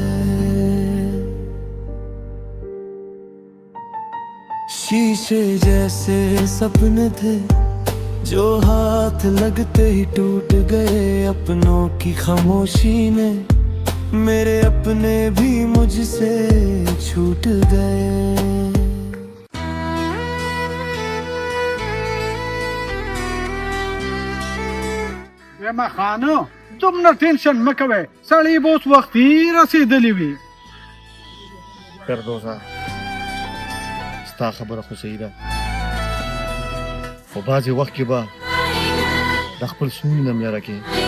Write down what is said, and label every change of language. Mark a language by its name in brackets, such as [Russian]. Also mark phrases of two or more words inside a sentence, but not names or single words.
[Hindi] शीशे जैसे सपने थे जो हाथ लगते ही टूट गए, अपनों की खामोशी ने मेरे अपने भी मुझसे छूट गए। [Pashto] ما خانو دومره ټینشن مه کوئ، سړی به اوس وختي رسېدلی وي. فردوسه ستا خبره خو صحیح ده، خو بعضې وخت کې به د خپل سوني نه ملیاره کې.